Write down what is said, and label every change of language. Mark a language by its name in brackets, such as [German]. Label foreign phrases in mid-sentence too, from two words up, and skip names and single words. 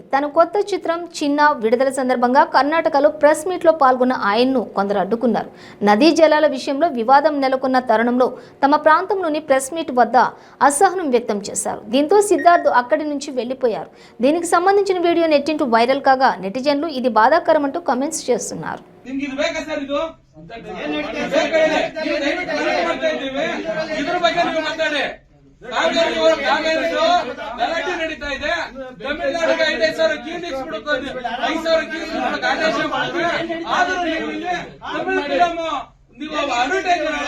[Telugu] తన కొత్త చిత్రం చిన్న విడుదల సందర్భంగా కర్ణాటకలో [English] press meet [Telugu] పాల్గొన్న ఆయన్ను కొందరు అడ్డుకున్నారు. నదీ జలాల విషయంలో వివాదం నెలకొన్న తరుణంలో తమ ప్రాంతంలోని [English] press meet [Telugu] వద్ద అసహనం వ్యక్తం చేశారు. దీంతో సిద్ధార్థ్ అక్కడి నుంచి వెళ్లిపోయారు. దీనికి సంబంధించిన వీడియో నెట్టింటూ వైరల్ కాగా నెటిజన్లు ఇది బాధాకరమంటూ కామెంట్స్ చేస్తున్నారు. [Kannada] ಗಲಾಟೆ ನಡೀತಾ ಇದೆ. ತಮಿಳುನಾಡಿಗೆ 5,000 ಕೀರ್ತಿಸ್ ಕೊಡುತ್ತದೆ, 5,000 ಕೀರ್ತಿಸ್ ಆದೇಶ ಮಾಡಿದ್ರೆ ಆದರೂ ನೀವು ಇಲ್ಲಿ ತಮಿಳು ಫಿಲಮ್ ನೀವು ಅಡ್ವರ್ಟೈಸ್ ಮಾಡಲ್ಲ.